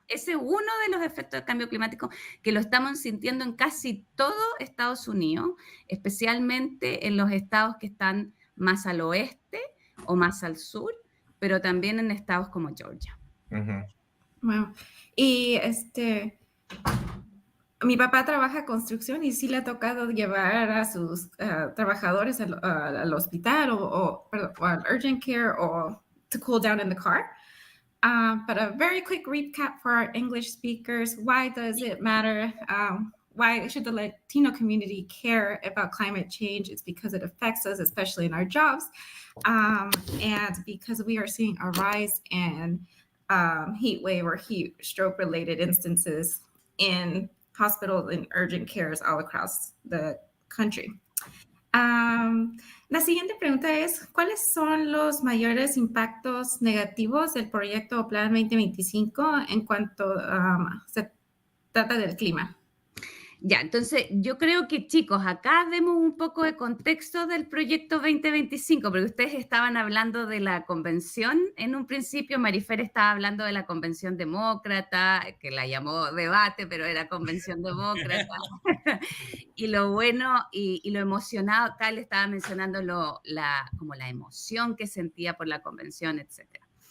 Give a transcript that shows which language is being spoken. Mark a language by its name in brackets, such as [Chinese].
[Spanish] Ese es uno de los efectos del cambio climático que lo estamos sintiendo en casi todo Estados Unidos, especialmente en los estados que están más al oeste o más al sur, pero también en estados como Georgia. [English] Wow. [Spanish] Y mi papá trabaja construcción y sí le ha tocado llevar a sus trabajadores al hospital o al urgent care o [English] to cool down in the car. But a very quick recap for our English speakers. Why does it matter? Why should the Latino community care about climate change? It's because it affects us, especially in our jobs. And because we are seeing a rise in heat wave or heat stroke related instances in hospitals and urgent cares all across the country. [Spanish] La siguiente pregunta es, ¿cuáles son los mayores impactos negativos del proyecto Plan 2025 en cuanto se trata del clima? Ya, entonces yo creo que chicos, acá demos un poco de contexto del proyecto 2025, porque ustedes estaban hablando de la convención en un principio, Marifer estaba hablando de la convención demócrata, que la llamó debate, pero era convención demócrata, y lo bueno y lo emocionado, acá le estaba mencionando como la emoción que sentía por la convención, etc.